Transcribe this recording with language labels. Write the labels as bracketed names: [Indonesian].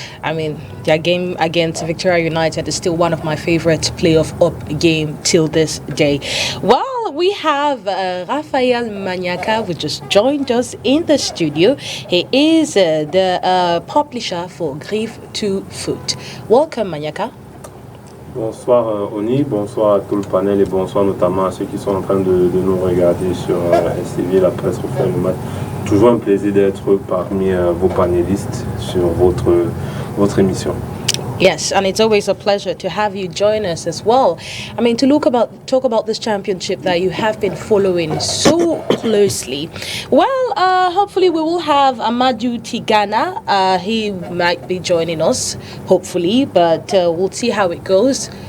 [English] I mean, their game against Victoria United is still one of my favorite playoff up game till this day. Well, we have Rafael Manyaka, who just joined us in the studio. He is the publisher for Griff to Foot. Welcome, Manyaka. [French] Bonsoir Oni, bonsoir à tout le panel et bonsoir notamment à ceux qui sont en train de nous regarder sur STV, la presse refait le match. Toujours un plaisir d'être parmi vos panélistes sur votre émission. [English] Yes, and it's always a pleasure to have you join us as well. I mean, to talk about this championship that you have been following so closely. Well, hopefully we will have Amadou Tigana. He might be joining us, hopefully, but we'll see how it goes.